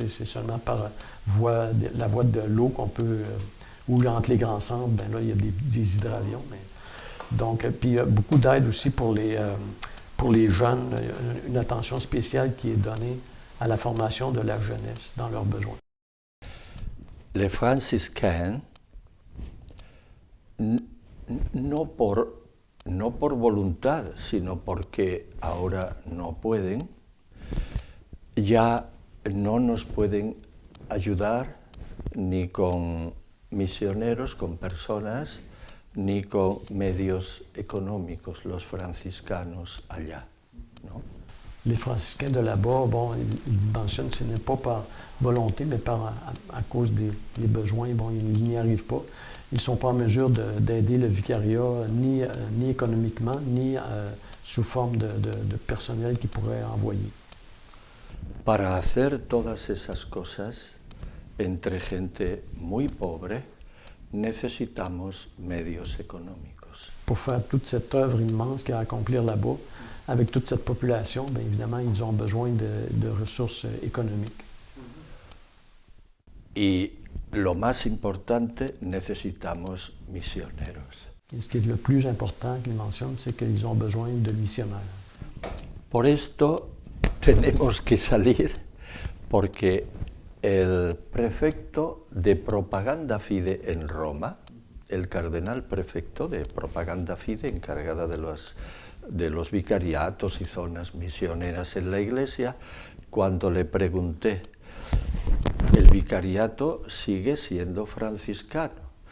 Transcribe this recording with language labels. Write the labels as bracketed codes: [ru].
[fr] C'est seulement par la voie de l'eau qu'on peut, ou entre les grands centres, là, il y a des hydravions. Donc, puis il y a beaucoup d'aide aussi pour les jeunes, une attention spéciale qui est donnée à la formation de la jeunesse dans leurs besoins. Les franciscains, [es] no por voluntad, sino porque ahora no pueden, ya no nos pueden ayudar ni con misioneros, con personas, ni con medios económicos, los franciscanos allá, ¿no? [fr] Les franciscains de là-bas, bon, ils mentionnent que ce n'est pas par volonté, mais à cause des besoins, bon, ils n'y arrivent pas. Ils ne sont pas en mesure d'aider le vicariat ni économiquement, ni sous forme de personnel qu'ils pourraient envoyer. [es] Para hacer todas esas cosas entre gente muy pobre, necesitamos medios económicos. [fr] Pour faire toute cette œuvre immense qu'il y a à accomplir là-bas, avec toute cette population, bien évidemment, ils ont besoin de ressources économiques. [es] Y lo más importante, necesitamos misioneros. [fr] Et ce qui est le plus important qu'ils mentionnent, c'est qu'ils ont besoin de missionnaires. [es] Por esto tenemos que salir, porque el prefecto de Propaganda Fide en Roma, el cardenal prefecto de Propaganda Fide, encargada de los vicariatos y zonas misioneras en la Iglesia, cuando le pregunté, ¿el vicariato sigue siendo franciscano?